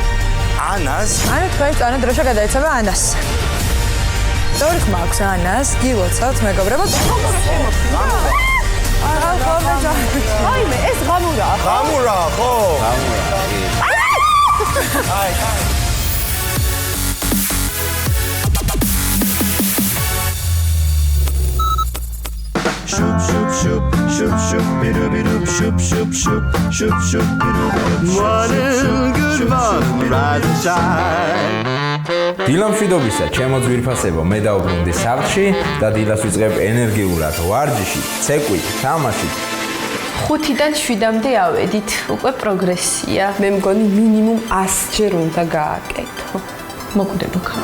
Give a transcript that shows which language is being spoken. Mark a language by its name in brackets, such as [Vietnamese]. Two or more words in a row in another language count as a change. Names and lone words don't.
[Georgian] ანას? ანუ თქვენ მწვარი დროშა გადაეცემა ანას. ორი ხმა აქვს ანას, გილოცავთ მეგობრებო. ვაიმე, ეს ღამურაა. ღამურაა, ხო? აი. Shoop shoop shoop shoop shoop biru biru shoop shoop shoop shoop shoop biru biru. [English] One good one, rise and shine. [Georgian] დილამ მშვიდობისა, ჩემო ძვირფასებო, მე დავბრუნდი სახლში და დილას ვიწყებ ენერგიულად ვარჯიში, ცეკვით, თამაშით. 5-დან 7-მდე ავედით, უკვე პროგრესია. მე მგონი მინიმუმ 100 ჯერ უნდა გააკეთო. მოკვდება ხა.